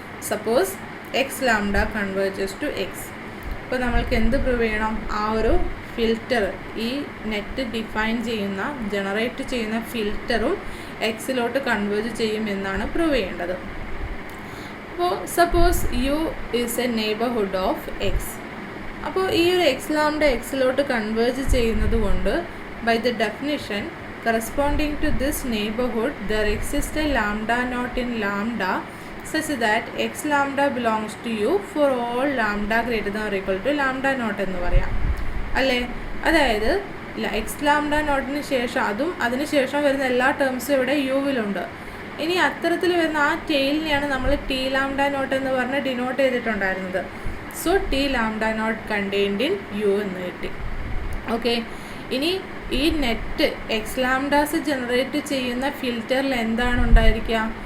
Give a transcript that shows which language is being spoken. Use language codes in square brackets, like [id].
[en] Suppose x lambda converges to x. [ml] അപ്പോൾ നമ്മൾക്ക് എന്ത് പ്രൂവ് ചെയ്യണം? ആ ഒരു ഫിൽറ്റർ, ഈ നെറ്റ് ഡിഫൈൻ ചെയ്യുന്ന ജനറേറ്റ് ചെയ്യുന്ന ഫിൽറ്ററും എക്സിലോട്ട് കൺവേർജ് ചെയ്യും എന്നാണ് പ്രൂവ് ചെയ്യേണ്ടത്. [en] അപ്പോൾ suppose U is a neighbourhood of x. [ml] അപ്പോൾ ഈ ഒരു എക്സ് ലാംഡ എക്സിലോട്ട് കൺവേർജ് ചെയ്യുന്നത് കൊണ്ട് [en] by the definition corresponding to this neighborhood there exists a lambda naught in lambda such that x lambda belongs to you for all lambda greater than or equal to lambda naught [ml] എന്ന് പറയാം അല്ലേ? അതായത് X lambda നോട്ടിന് ശേഷം അതിന് ശേഷം വരുന്ന എല്ലാ ടേംസും ഇവിടെ യുവിലുണ്ട്. ഇനി അത്തരത്തിൽ വരുന്ന ആ ടെയിലിനെയാണ് നമ്മൾ ടി ലാംഡ നോട്ട് എന്ന് പറഞ്ഞ് ഡിനോട്ട് ചെയ്തിട്ടുണ്ടായിരുന്നത്. [en] so T lambda naught contained in U [ml] എന്ന് കിട്ടി. ഓക്കെ, ഇനി ഈ നെറ്റ് എക്സ് ലാംഡാസ് ജനറേറ്റ് ചെയ്യുന്ന ഫിൽറ്ററിൽ എന്താണ് ഉണ്ടായിരിക്കുക?